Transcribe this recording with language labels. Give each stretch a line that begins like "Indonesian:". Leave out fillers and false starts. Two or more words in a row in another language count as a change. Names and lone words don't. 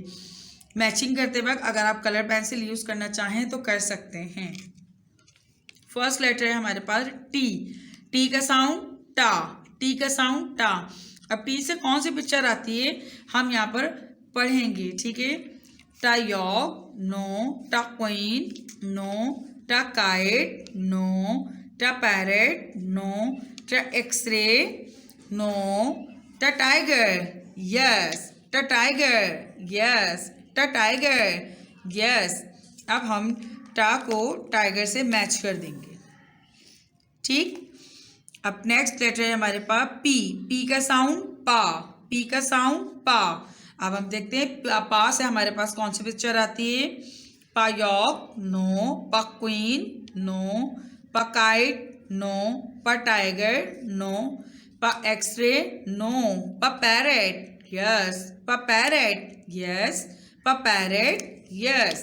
Hindi: मैचिंग करते वक्त अगर आप
English: color pencil use
Hindi: करना चाहें तो कर सकते हैं।
English: first letter
Hindi: है हमारे पास टी का साउंड टा, टी का साउंड टा। अब टी से कौन सी पिक्चर आती है हम यहाँ पर पढ़ेंगे। ठीक है,
English: ta yak no, ta queen no, ta kite no, ta parrot no, ta x-ray no, ta tiger yes, ta tiger yes, ta tiger yes, टा टाइगर यस, टा टाइगर यस।
Hindi: अब हम टा को टाइगर से मैच कर देंगे। ठीक, अब
English: next letter
Hindi: है हमारे पास पी का साउंड पा, पी का साउंड पा। अब हम देखते हैं पा से हमारे पास कौन सी पिक्चर आती है।
English: pa yak no, pa queen no, pa kite no, pa tiger no, pa x-ray no, pa parrot yes, pa parrot yes, pa parrot yes, पा पैरेट यस, पा पैरेट यस।